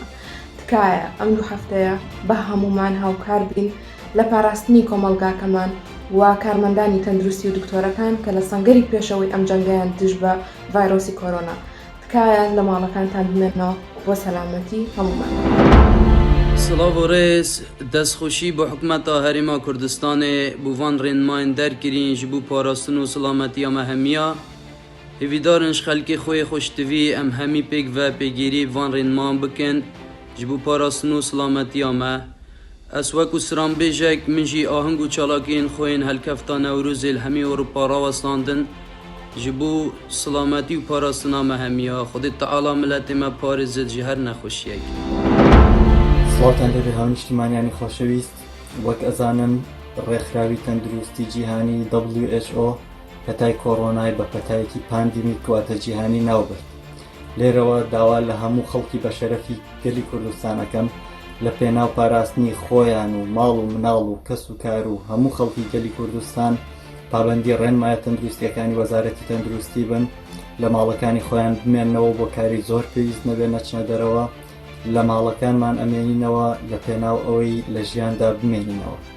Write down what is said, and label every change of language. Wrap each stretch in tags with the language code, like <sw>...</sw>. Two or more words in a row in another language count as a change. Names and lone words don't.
<ckb>تکایە ئەم 2 هەفتەیە بە هەمومان هاوکار بین لە پاراستنی کۆمەلگاکەمان و کارمەندانی تەندروستی و دکتۆرەکان کە لە سەنگەری پێشەوەی ئەم جەنگەیان دژ بە ڤایرۆسی کۆرۆنا. تکایە لە ماڵەکانتان بمێنەوە بۆ سەلامەتی هەمومان.</ckb> <ku>سلااو و ڕێز دەستخۆشی بۆ حکومەتە هەرێما کوردستانê bû van rênmayên derkirîn ji bo parastin û silametiya me hemiya hêvîdarin ji xelkê xwe xweştivî em hemî pêk ve pêgîrî van rênman bikin ji bo parastin û silametiya me. Ez wekû siranbêjek min jî ahing û çalakiyên xwe yên helkefta Newrûzê li hemî Ewropa rawestandin ji bo silametî û parastina me hemiya. Xwedê Teala miletê me parêzit ji her nexweşiyek.</ku> <ckb>سڵاتان لەبێ هاونیشتمانیانی خۆشەویست، وەک ئەزانن ڕێکخراوی تەندروستی جیهانی WHO پەتای کۆڕۆنای بە پەتایەکی پاندیمیک واتە جیهانی ناوبرد. لێرەوە داوا لە هەموو خەڵکی بە شەرەفی گەلی کوردستانەکەم لە پێناو پاراستنی خۆیان و ماڵ و مناڵ و کەس و کار و هەموو خەڵکی گەلی کوردستان پابەندی ڕێنمایە تەندروستیەکانی وەزارەتی تەندروستی بن، لە ماڵەکانی خۆیان بمێننەوە بۆ کاری زۆر پێویست نەبێ نەچنە دەرەوە، لە ماڵەکانمان ئەمێنینەوە لە پێناو ئەوەی لە ژیاندا بمێنینەوە.</ckb>